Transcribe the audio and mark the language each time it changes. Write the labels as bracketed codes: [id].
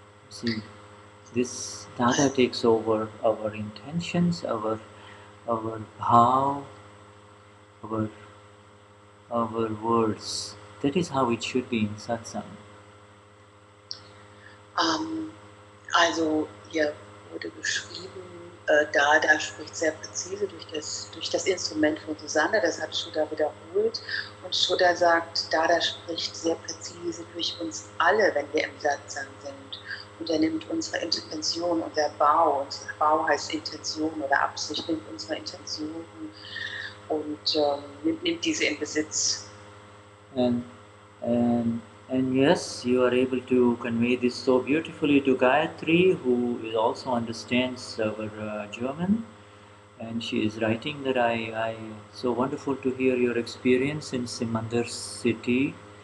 [en] See, this Dada takes over our intentions, our bhav, our words, that is how it should be in Satsang. [de] Also hier wurde beschrieben, Dada spricht sehr präzise durch das Instrument von Susanne, das hat Shuddha wiederholt. Und Shuddha sagt, Dada spricht sehr präzise durch uns alle, wenn wir im Satsang sind. Und er nimmt unsere Intention, unser Bau heißt Intention oder Absicht, nimmt unsere Intentionen und nimmt diese in Besitz. [en] And yes, you are able to convey this so beautifully to Gayatri, who also understands our German. And she is writing that I so wonderful to hear your experience in Simandhar City.